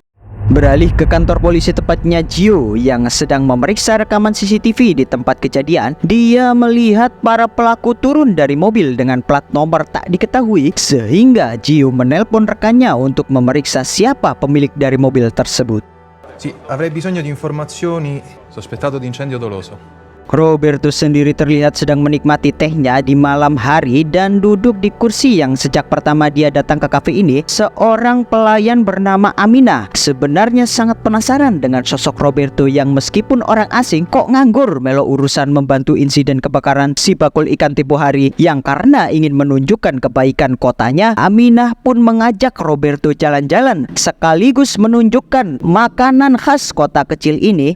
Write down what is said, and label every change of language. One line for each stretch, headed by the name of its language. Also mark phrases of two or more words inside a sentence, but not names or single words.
Indonesian: Beralih ke kantor polisi tepatnya Gio yang sedang memeriksa rekaman CCTV di tempat kejadian, dia melihat para pelaku turun dari mobil dengan plat nomor tak diketahui, sehingga Gio menelpon rekannya untuk memeriksa siapa pemilik dari mobil tersebut.
Italian: Sì, avrei bisogno di informazioni. Sospettato di incendio doloso.
Indonesian: Roberto sendiri terlihat sedang menikmati tehnya di malam hari dan duduk di kursi yang sejak pertama dia datang ke kafe ini. Seorang pelayan bernama Aminah sebenarnya sangat penasaran dengan sosok Roberto yang meskipun orang asing kok
Javanese: nganggur melo
Indonesian: urusan membantu insiden kebakaran si bakul ikan tempo hari, yang karena ingin menunjukkan kebaikan kotanya, Aminah pun mengajak Roberto jalan-jalan sekaligus menunjukkan makanan khas kota kecil ini.